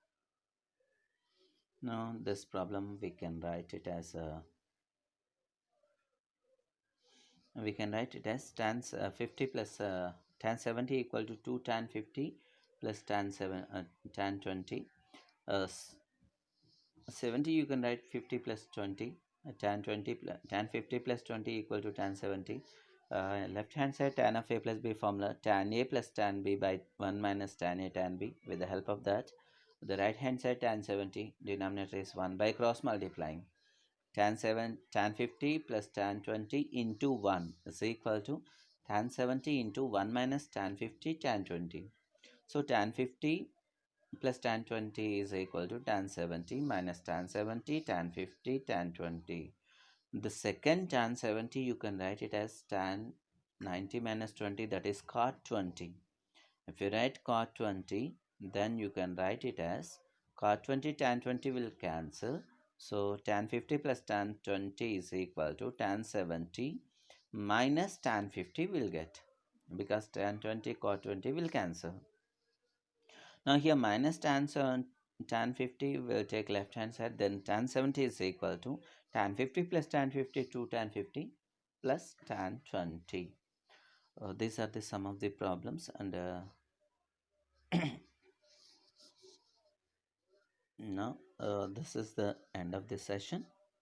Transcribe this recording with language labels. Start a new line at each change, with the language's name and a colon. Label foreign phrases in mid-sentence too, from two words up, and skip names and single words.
English: Now this problem we can write it as tan 50 plus tan 70 equal to 2 tan 50 plus tan 20. uh, 70 you can write 50 plus 20, tan 20 plus tan 50 plus 20 equal to tan 70. Left hand side, tan of A plus B formula, tan A plus tan B by 1 minus tan A tan B. With the help of that, the right hand side, tan 70, denominator is 1 by cross multiplying. Tan 50 plus tan 20 into 1 is equal to tan 70 into 1 minus tan 50 tan 20. So tan 50 plus tan 20 is equal to tan 70 minus tan 70 tan 50 tan 20. The second tan 70 you can write it as tan 90 minus 20, that is cot 20. If you write cot 20, then you can write it as cot 20 tan 20 will cancel. So tan 50 plus tan 20 is equal to tan 70 minus tan 50 will get, because tan 20 cot 20 will cancel. Now here minus tan 50 will take left hand side, then tan 70 is equal to tan 50 plus tan 50 to tan 50 plus tan 20. These are the some of the problems, and now this is the end of this session.